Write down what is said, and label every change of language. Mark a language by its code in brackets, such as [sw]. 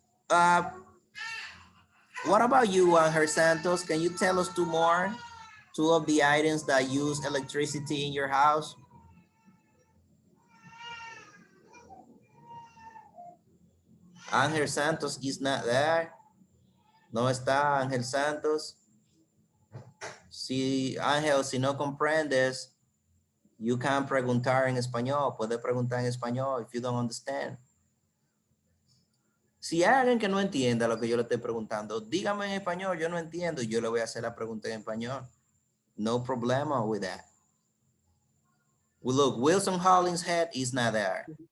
[en] Uh, what about you, Angel Santos? Can you tell us two more? Two of the items that use electricity in your house? Angel Santos is not there. [es] No está Ángel Santos. Si Ángel, si no comprendes, [en] you can [es] preguntar en español. Puede preguntar en español [en] if you don't understand. [es] Si hay alguien que no entienda lo que yo le estoy preguntando, dígame en español, yo no entiendo, y yo le voy a hacer la pregunta en español. [en] No problema with that. Well, look, Wilson Hollins' head is not there.